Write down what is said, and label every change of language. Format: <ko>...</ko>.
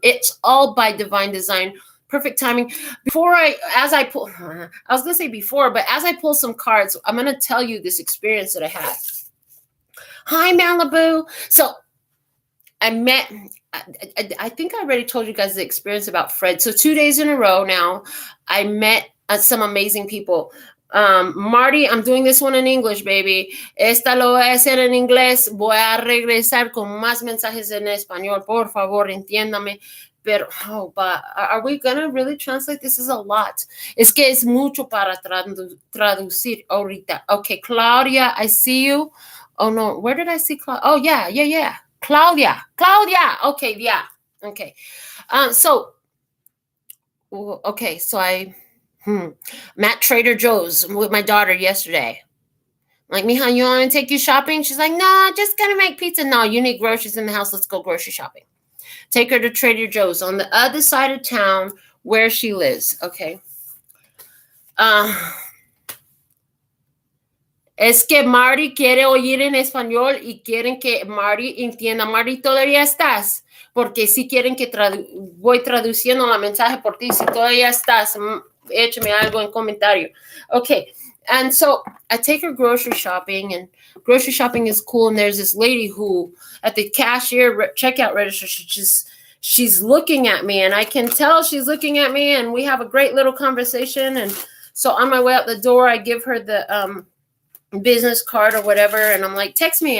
<en>It's all by divine design. Perfect timing. As I pull some cards, I'm going to tell you this experience that I had. Hi, Malibu. So I think I already told you guys the experience about Fred. So 2 days in a row now, I met some amazing people. Marty, I'm doing this one in English, baby.</en> <es>Esta lo voy a hacer en inglés. Voy a regresar con más mensajes en español. Por favor, entiéndame.</es> <en>But are we going to really translate? This is a lot.</en> <es>Es que es mucho para traducir ahorita.</es> <en>Okay, Claudia, I see you. Oh, no. Where did I see Claudia? Oh, yeah. Claudia. Okay, yeah. Okay. So I'm at Trader Joe's with my daughter yesterday. Like, Mija, you want me to take you shopping? She's like, no, just going to make pizza. No, you need groceries in the house. Let's go grocery shopping. Take her to Trader Joe's on the other side of town where she lives. Okay.</en> <es>Es que Marty quiere oír en español y quieren que Marty entienda. Marty, ¿todavía estás? Porque si quieren que voy traduciendo la mensaje por ti. Si todavía estás, échame algo en comentario. Okay.</es> <en>And so I take her grocery shopping, and grocery shopping is cool. And there's this lady who at the cashier checkout register, she's looking at me, and I can tell she's looking at me, and we have a great little conversation. And so on my way out the door, I give her the business card or whatever, and I'm like, text me.</en>